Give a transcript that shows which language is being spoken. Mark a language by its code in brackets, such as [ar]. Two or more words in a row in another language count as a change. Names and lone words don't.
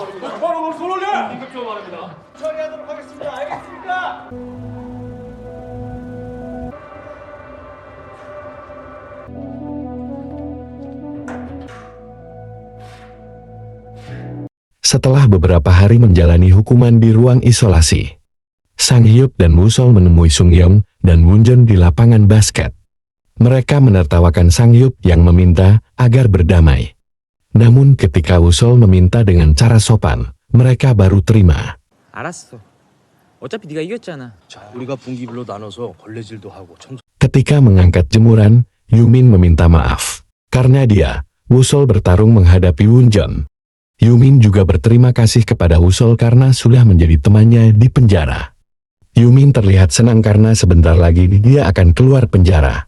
[id] Setelah beberapa hari menjalani hukuman di ruang isolasi, Sang-hyup dan Wusol menemui Sung-yong dan Wunjun di lapangan basket. Mereka menertawakan Sang-hyup yang meminta agar berdamai. Namun ketika Wusol meminta dengan cara sopan, mereka baru terima. [ko] 알았어. 어차피 네가 이겼잖아. 자, 우리가 분기별로 나눠서 걸레질도 하고 청소. [id] Ketika mengangkat jemuran, Yumin meminta maaf. Karena dia, Wusol bertarung menghadapi Wunjun. Yumin juga berterima kasih kepada Wusol karena sudah menjadi temannya di penjara. Yumin terlihat senang karena sebentar lagi dia akan keluar penjara.